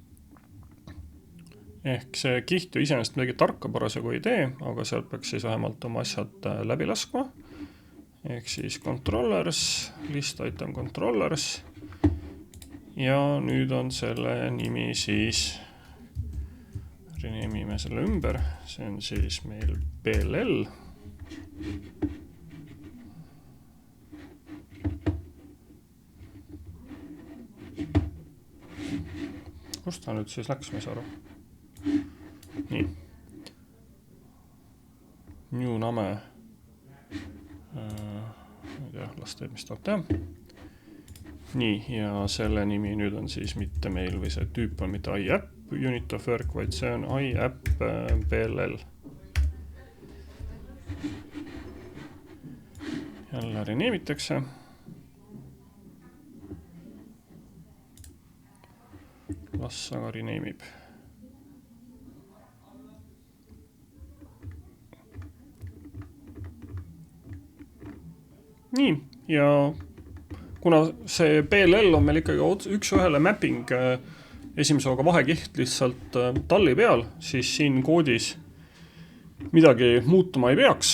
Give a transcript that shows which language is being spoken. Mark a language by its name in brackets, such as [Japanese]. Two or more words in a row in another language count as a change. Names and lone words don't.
[Estonian] Ehk see kiht ju iseenesest midagi tarka parasjagu ei tee, aga sealt peaks siis vähemalt oma asjad läbi laskma. Ehk siis controllers, [English] list item controllers. [Estonian] Ja nüüd on selle nimi siis, renamime selle ümber, see on siis meil BLL. Kust ta nüüd siis läks, ma ei saa aru. [English] Nii. New name. [Estonian] Las teeb, mis tahab teha. Nii, ja selle nimi nüüd on siis mitte meil või see tüüp on mitte [English] iApp unit of work, [Estonian] vaid see on iApp BLL. Jälle reneemitakse. Las aga reneemib. Nii, ja kuna see BLL on meil ikkagi üks ühele mapping esimese oga vahekiht lihtsalt talli peal, siis siin koodis midagi muutuma ei peaks.